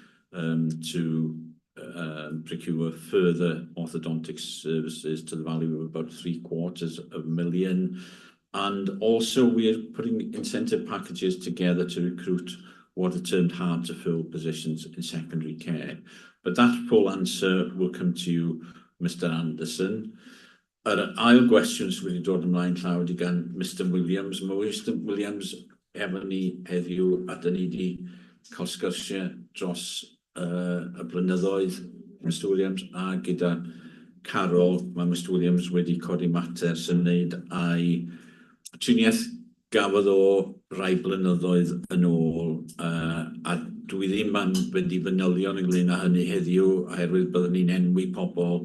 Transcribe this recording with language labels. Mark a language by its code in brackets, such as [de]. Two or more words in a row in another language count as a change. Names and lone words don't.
[en] to procure further orthodontic services to the value of about £750,000, and also we are putting incentive packages together to recruit what are termed hard to fill positions in secondary care. But that full answer will come to you, Mr Anderson. [cy] Yr ail gwestiwn sydd wedi dod ymlaen llaw wedi gan Mr Williams. Mae Mr Williams efo ni heddiw, a dyn ni wedi cael sgyrsiau dros y blynyddoedd, Mr Williams, a gyda Carol, mae Mr Williams wedi codi mater sy'n wneud a'i triniaeth gafodd o rai blynyddoedd yn ôl, a dwi ddim yn fynd I fanylion ynglyn â hynny heddiw, oherwydd byddwn ni'n enwi pobl.